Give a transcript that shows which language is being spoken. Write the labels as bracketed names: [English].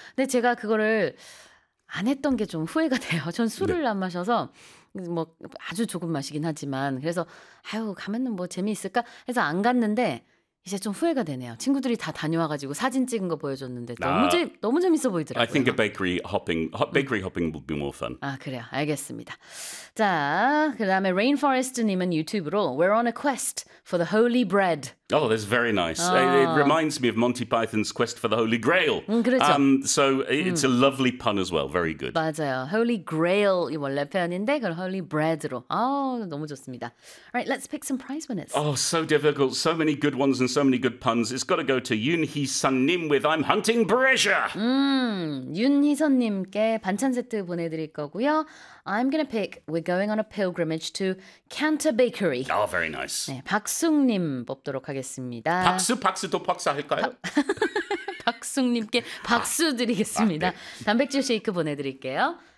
[Korean] 근데 제가 그거를 안 했던 게 좀 후회가 돼요. 전 술을 안 마셔서 뭐 아주 조금 마시긴 하지만 그래서 아유 가면은 뭐 재미있을까 해서 안 갔는데 이제 좀 후회가 되네요. 친구들이 다 다녀와가지고 사진 찍은 거 보여줬는데 너무 재밌어 보이더라고요. [English] I think a bakery hopping would be more fun. [Korean] 아 그래요. 알겠습니다. 자, 그 다음에 Rainforest님은 유튜브로 [English] We're on a quest for the holy bread. Oh, that's very nice. It reminds me of Monty Python's quest for the holy grail. [Korean] 그렇죠. [English] So it's a lovely pun as well. Very good. [Korean] 맞아요. Holy grail이 원래 표현인데 그걸 holy bread으로. 너무 좋습니다. [English] All right, let's pick some prize winners. Oh, so difficult. So many good ones and so many good puns. It's got to go to Yoon-hee Sun-nim with I'm hunting pressure. [Korean] 윤희 선님께 반찬 세트 보내드릴 거고요. [English] I'm going to pick, we're going on a pilgrimage to Canter Bakery. Oh, very nice. [Korean] 네, 박숙님 뽑도록 하겠습니다. 박수도 박사 할까요? 박숙님께 박수 드리겠습니다. 네. 단백질 쉐이크 보내드릴게요.